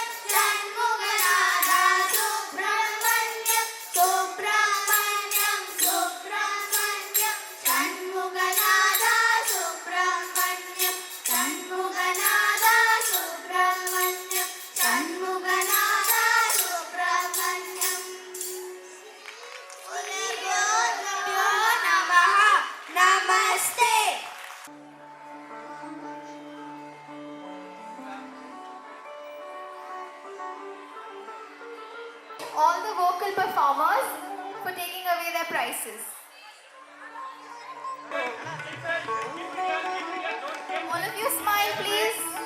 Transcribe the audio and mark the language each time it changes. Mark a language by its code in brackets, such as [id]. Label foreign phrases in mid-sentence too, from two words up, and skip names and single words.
[ta] சண்முகநாத சுப்பிரமணியம் சுப்பிரமணியம் சுப்பிரமணியம் சண்முகநாத சுப்பிரமணியம் சண்முகநாத சுப்பிரமணியம் சண்முகநாத சுப்பிரமணியம் [sa] गुरुभ्यो नमः नमस्ते [en] all the vocal performers for taking away their prizes. All of you smile, please.